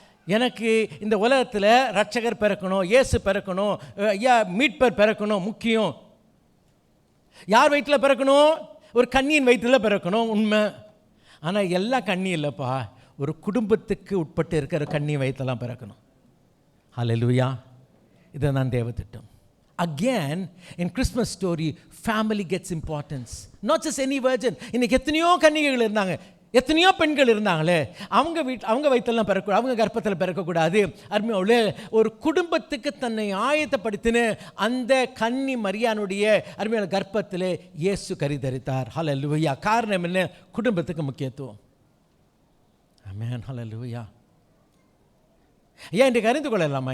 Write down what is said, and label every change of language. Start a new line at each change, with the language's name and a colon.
Tamil: எனக்கு இந்த உலகத்தில் ரட்சகர் பிறக்கணும், இயேசு பிறக்கணும், ஐயா மீட்பர் பிறக்கணும் முக்கியம். யார் வயிற்றில் பிறக்கணும்? ஒரு கன்னியின் வயிற்றில் பிறக்கணும், உண்மை. ஆனால் எல்லா கன்னி இல்லைப்பா, ஒரு குடும்பத்துக்கு உட்பட்டு இருக்கிற கன்னி வயிற்றெல்லாம் பிறக்கணும். ஹல்லேலூயா. இதுதான் தேவ திட்டம்.
English: Again, in Christmas story, family gets importance. Not just any virgin.
Tamil: இன்னைக்கு எத்தனையோ கன்னிகைகள் இருந்தாங்க, எத்தனையோ பெண்கள் இருந்தாங்களே, அவங்க வயிற்றெல்லாம் பிறக்க, அவங்க கர்ப்பத்தில் பிறக்கக்கூடாது. அருமையோடு ஒரு குடும்பத்துக்கு தன்னை ஆயத்தப்படுத்தின அந்த கன்னி மரியானுடைய அருமையான கர்ப்பத்தில் இயேசு கரிதரித்தார். ஹல்லேலூயா. காரணம் என்ன? குடும்பத்துக்கு முக்கியத்துவம். ஆமென். ஹல்லேலூயா. ஏன் இன்றைக்கு அறிந்து கொள்ளலாமா?